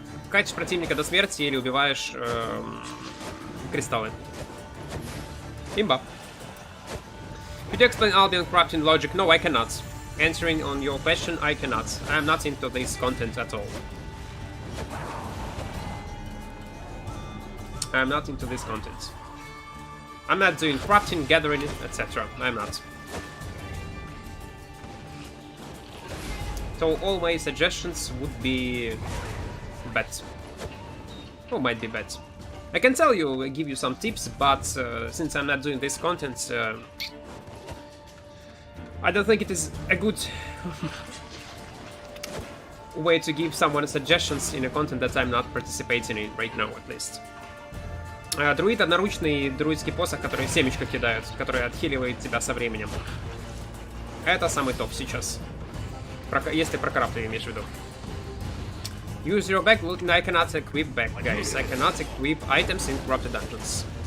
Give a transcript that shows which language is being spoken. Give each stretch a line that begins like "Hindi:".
Russian: Катишь противника до смерти или убиваешь кристаллы. Имба.
English: Could you explain Albion crafting logic? No, I cannot. Answering on your question, I cannot. I am not into this content at all. I am not into this content. I'm not doing crafting, gathering, etc. I'm not. So all my suggestions would be bad. Or might be bad. I can tell you, give you some tips, but since I'm not doing this content, I don't think it is a good way to give someone suggestions in a content that I'm not participating in right now, at least.
Russian: Друид — одноручный друидский посох, который семечко кидает, который отхиливает тебя со временем. Это самый топ сейчас. Если про крафт ты имеешь в виду.
English: Use your back, I cannot equip back, guys. I cannot equip items in corrupted dungeons.